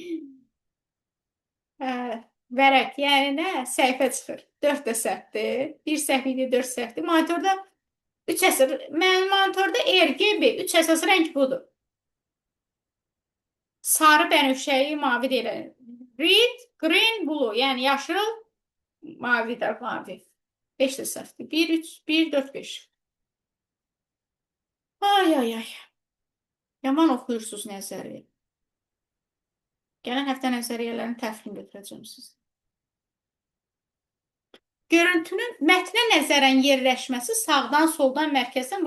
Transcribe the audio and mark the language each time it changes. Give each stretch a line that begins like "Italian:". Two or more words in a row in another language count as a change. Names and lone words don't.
Azerbaijani: Vərəq, yəni nə? Səhifə çıxır. 4 də səhvdir. 1 səhv idi, 4 səhvdir. Monitorda 3 əsas. Mənim monitorda RGB 3 əsas rəng budur. Sarı bənövşəyi mavi deyirlər.
English: Red, green, blue.
Azerbaijani: Yəni yaşıl, mavi də mavi. 5 də səhvdir. 1, 3, 1, 4, 5. Ay, ay, ay. Yaman oxuyursunuz nəzəri. Gələn həftə nəzəriyyələrin təhvilini götürəcəm siz. Görüntünün mətnə nəzərən yerləşməsi sağdan, soldan, mərkəzdən.